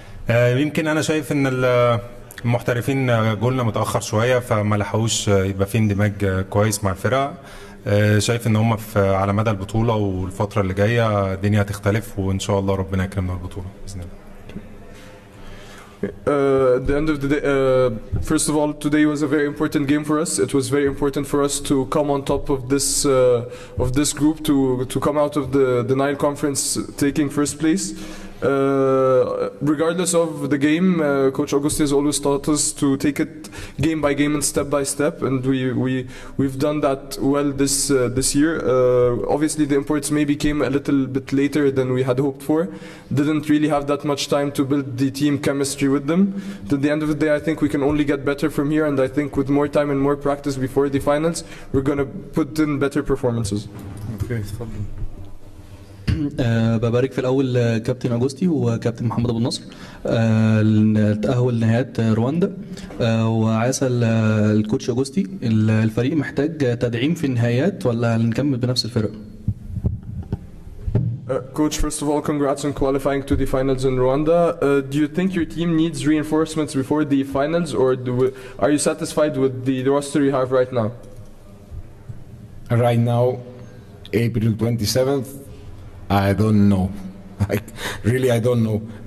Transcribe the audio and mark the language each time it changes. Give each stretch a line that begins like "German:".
Arabic: يمكن انا شايف ان المحترفين جولنا متأخر شوية، فما لحقوش يبقى في اندماج كويس مع الفرقة. شايف ان هم على مدى البطولة والفترة اللي جاية الدنيا هتختلف، وان شاء الله ربنا يكرمنا البطولة بإذن الله.
English: At the end of the day, first of all, today was a very important game for us. It was very important for us to come on top of this group, to come out of the Nile Conference taking first place. Regardless of the game, Coach Augustí has always taught us to take it game by game and step by step, and we've done that well this year. Obviously, the imports maybe came a little bit later than we had hoped for. Didn't really have that much time to build the team chemistry with them. But at the end of the day, I think we can only get better from here, and I think with more time and more practice before the finals, we're going to put in better performances. Okay,
Arabic: ببارك في الأول كابتن أوجستي وكابتن محمد أبو النصر التأهل لنهائيات رواندا، وعسى الكوتش أوجستي الفريق محتاج تدعيم في النهائيات ولا نكمل بنفس الفرق؟
English: Coach, first of all, congrats on qualifying to the finals in Rwanda. Do you think your team needs reinforcements before the finals, or are you satisfied with the roster you have right now? Right now, April 27th, I don't know. Really, I don't know.